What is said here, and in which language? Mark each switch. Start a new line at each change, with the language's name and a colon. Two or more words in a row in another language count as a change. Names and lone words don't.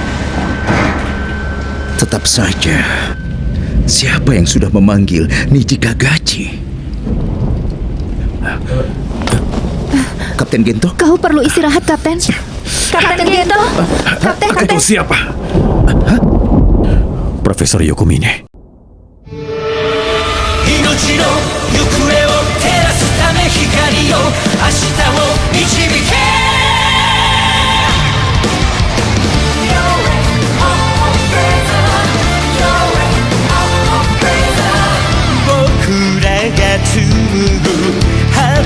Indonesian: Tetap saja, siapa yang sudah memanggil Niji Kagaji? Kapten Gento? Kau perlu istirahat, Kapten. Kapten Gento. Kapten. Itu siapa? Profesor Yokomine.
Japanese: 命の行方を照らすため光よ明日を導け僕らが紡ぐ果